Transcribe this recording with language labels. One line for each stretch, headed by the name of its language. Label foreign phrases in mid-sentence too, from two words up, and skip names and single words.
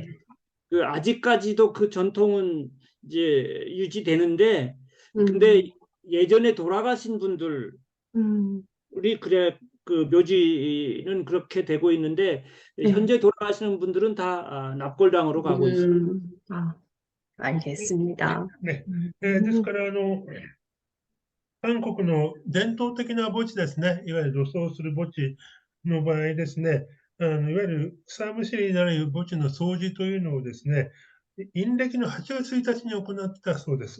Korean: 그 아직까지도 그 전통은 이제 유지되는데 근데 음, 예전에 돌아가신 분들 우리 그래 그 묘지는 그렇게 되고 있는데 네, 현재 돌아가시는 분들은 다 납골당으로 가고 있습니다. 아, 알겠습니다.
Japanese: ね。ですから、韓国の伝統的な墓地ですね、いわゆる土葬する墓地の場合ですね、いわゆる草むしりになる墓地の掃除というのをですね、陰暦の8月1日に行ったそうです。